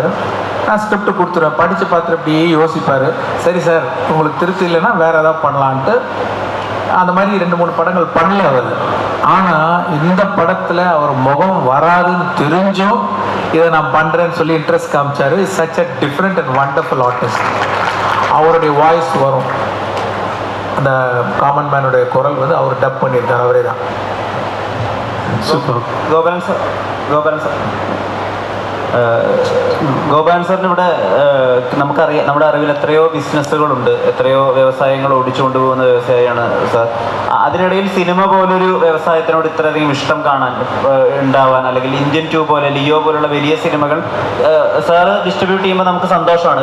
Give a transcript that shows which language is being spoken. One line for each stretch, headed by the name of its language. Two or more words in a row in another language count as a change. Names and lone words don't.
Tamil: நான் ஸ்கிரிப்ட் கொடுத்துருவேன். படித்து பார்த்துட்டு அப்படியே யோசிப்பார். சரி சார், உங்களுக்கு திருப்தி இல்லைன்னா வேறு ஏதாவது பண்ணலான்ட்டு அந்த மாதிரி 2-3 படங்கள் பண்ணல அவர். ஆனால் இந்த படத்தில் அவர் முகம் வராதுன்னு தெரிஞ்சும் இதை நான் பண்ணுறேன்னு சொல்லி இன்ட்ரெஸ்ட் காமிச்சார்.
English: is such a different and wonderful artist. அவருடைய வாய்ஸ் வரும், அந்த காமன் மேனுடைய குரல் வந்து அவர் டப் பண்ணியிருக்கார், அவரே தான்.
Malayalam: സൂപ്പർ. ഗോപാലൻ സാർ ഗോപാലൻ സാറിന് ഇവിടെ നമുക്കറിയാം, നമ്മുടെ അറിവിൽ എത്രയോ ബിസിനസ്സുകളുണ്ട്, എത്രയോ വ്യവസായങ്ങൾ ഓടിച്ചുകൊണ്ട് പോകുന്ന വ്യവസായിയാണ് സാർ. അതിനിടയിൽ സിനിമ പോലൊരു വ്യവസായത്തിനോട് ഇത്രയധികം ഇഷ്ടം കാണാൻ ഉണ്ടാവാൻ, അല്ലെങ്കിൽ ഇന്ത്യൻ 2 പോലെ, ലിയോ പോലുള്ള വലിയ സിനിമകൾ സാറ് ഡിസ്ട്രിബ്യൂട്ട് ചെയ്യുമ്പോൾ നമുക്ക് സന്തോഷമാണ്.